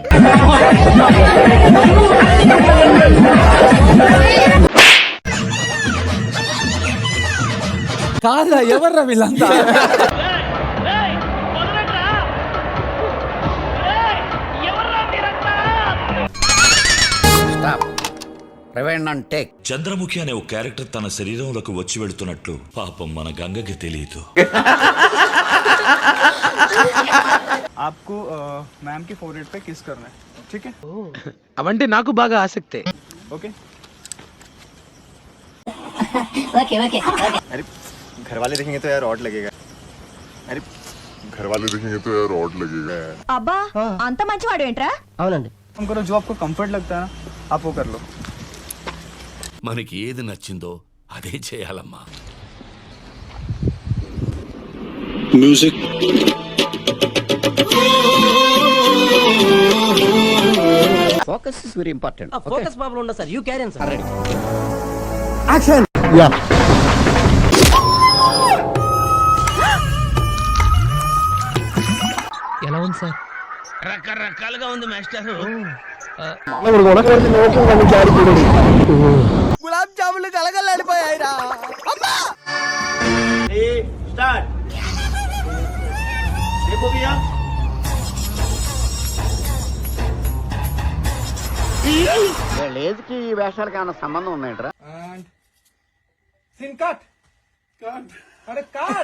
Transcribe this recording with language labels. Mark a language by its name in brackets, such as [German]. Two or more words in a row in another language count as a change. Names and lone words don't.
[Telugu] కాదురా, ఎవర్రా వీళ్ళంతా? చంద్రముఖి అనే ఒక క్యారెక్టర్ తన శరీరంలోకి వచ్చి వెళుతున్నట్లు పాపం మన గంగకి తెలియదు. [Hindi] आपको मैम की फोरहेड पे किस करना है, ठीक है? [Telugu] అవంటే నాకు బాగా ఆసక్తే. [Hindi] ओके. [English] okay okay. [Hindi] अरे घर वाले देखेंगे तो यार ऑड लगेगा. अरे घर वाले देखेंगे तो यार ऑड लगेगा. [Telugu] అబ్బా, అంత మంచివాడు ఏంట్రా? అవునండి. [Hindi] हम करो जो आपको कंफर्ट लगता है ना, आप वो कर लो. [Telugu] మనకి ఏది నచ్చిందో అదే చేయాలమ్మా. మ్యూజిక్. [English] focus is very important. focus problem [Telugu] ఉండదు సార్, [English] you carry on sir. Action. Yeah. [Telugu] ఎలా ఉంది సార్? రకరకాలుగా ఉంది మాస్టర్. గులాబ్ జాములు కలగలాడిపోయాయిరా. అమ్మా స్టార్ట్. [Hindi] देखो भैया, [Telugu] లేజ్ కి ఈ వేషాలకి ఏమైనా సంబంధం ఉన్నాయంటరా? [English] scene cut. [Hindi] अरे कट.